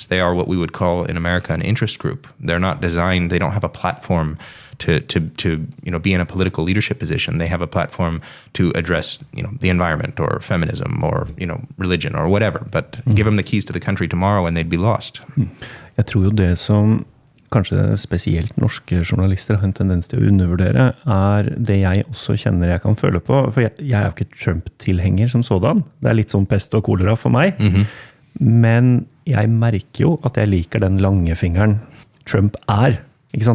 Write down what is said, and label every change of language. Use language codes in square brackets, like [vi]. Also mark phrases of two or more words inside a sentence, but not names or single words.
[en] They are what we would call in America an interest group. They're not designed, they don't have a platform to be in a political leadership position. They have a platform to address the environment or feminism or religion or whatever. But give them the keys to the country tomorrow and they'd be lost. [no] Jeg tror jo det som kanskje spesielt norske journalister har en tendens til å undervurdere, det jeg også kjenner jeg kan føle på, for jeg jo ikke Trump-tilhenger som sådan. Det litt som pest og kolera for meg. Men jeg merker jo at jeg liker den langefingeren Trump Ikke sant?